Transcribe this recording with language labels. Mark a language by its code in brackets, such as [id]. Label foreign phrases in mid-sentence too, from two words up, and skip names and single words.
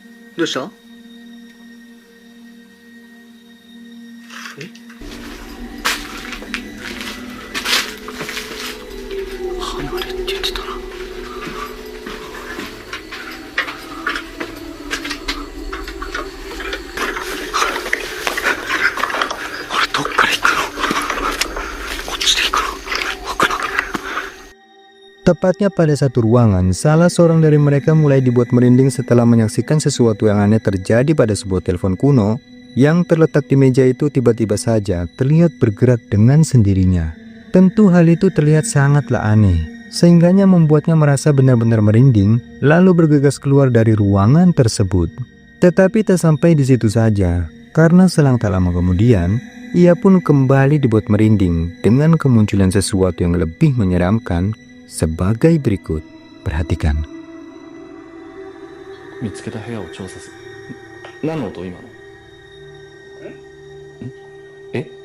[ja] どうした？離れって言ってたな。あれどっから行くの？こっちで行くの？わからん。 [id] Tepatnya pada satu ruangan, salah seorang dari mereka mulai dibuat merinding setelah menyaksikan sesuatu yang aneh terjadi pada sebuah telepon kuno yang terletak di meja itu tiba-tiba saja terlihat bergerak dengan sendirinya. Tentu hal itu terlihat sangatlah aneh, sehingganya membuatnya merasa benar-benar merinding, lalu bergegas keluar dari ruangan tersebut. Tetapi tak sampai di situ saja, karena selang tak lama kemudian, ia pun kembali dibuat merinding dengan kemunculan sesuatu yang lebih menyeramkan sebagai berikut. Perhatikan. [ja] 見つけた部屋を調査する。何の音今の？え？